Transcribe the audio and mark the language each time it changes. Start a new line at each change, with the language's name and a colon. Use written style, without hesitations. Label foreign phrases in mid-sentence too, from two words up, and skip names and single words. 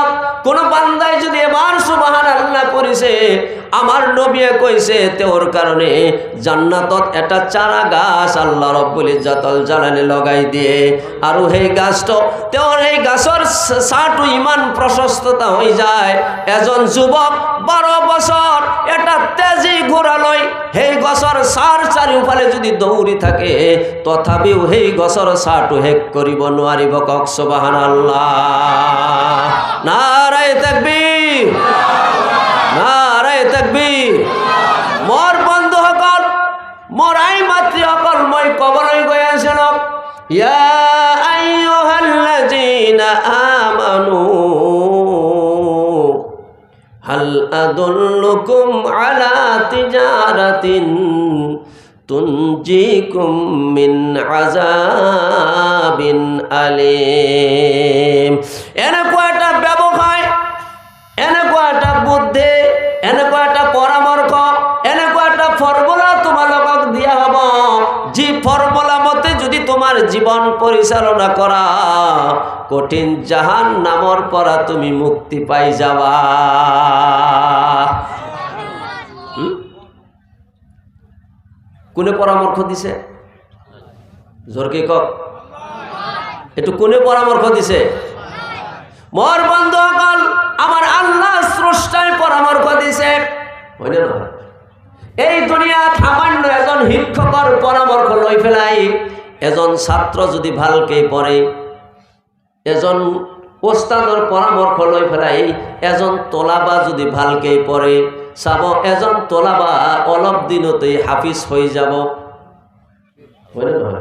Assamese: কোন বান্দায় যদি এবার সুবহানাল্লাহ করেছে, আমার নবীয়ে কইছে তেওর কারণে জান্নাতত এটা চারা গাছ আল্লাহ
Arabic: رب العزة الجلال
Assamese: লগাই দিয়ে। আর সেই গাছটো তেওর এই গাছর ছাটো ইমান প্রশস্ততা হয়ে যায়। এজন যুবক 12 বছর এটা তেজি ঘোড়া লয় সেই গছর সার চারিওফালে যদি দৌড়ি থাকে, তথাপিও সেই গছর ছাটো শেষ কৰিব নোৱাৰিব। কক সুবহানাল্লাহ,
Urdu: نعرۂ تکبیر, نعرۂ تکبیر.
Assamese: মোর বন্ধুসকল, মোর আই মাতৃসকল, মই কবলৈ গৈ আছিলো,
Arabic: يا أيها الذين آمنوا هل أدلكم على تجارة تنجيكم من عذاب أليم.
Assamese: এনেকুৱা এটা ব্যৱসায়, এনেকুৱা এটা বুদ্ধি, এনেকুৱা এটা পৰামৰ্শ, এনেকুৱা এটা ফৰ্মুলা তোমালোকক দিয়া হ'ব, যি ফৰ্মুলা মতে যদি তোমাৰ জীৱন পৰিচালনা কৰা, কঠিন জাহান্নামৰ পৰা তুমি মুক্তি পাই যাবা। কোনে পরামর্শ দিছে? জোরকে কক, একটু কোনে পরামর্শ দিছে? মোর বন্ধুসকল, আমার আল্লাহ স্রষ্টায় পরামর্শ দিছে, হয় না? এই দুনিয়াত সামান্য এজন শিক্ষকৰ পরামর্শ লৈ ফেলাই এজন ছাত্র যদি ভালকে পড়ে, এজন ওস্তাদৰ পরামর্শ লৈ ফেলাই এজন তোলাবা যদি ভালকে পড়ে, চাব এজন তোলাবা অলপ দিনতেই হাফিজ হৈ যাব, হয়নে নহয়?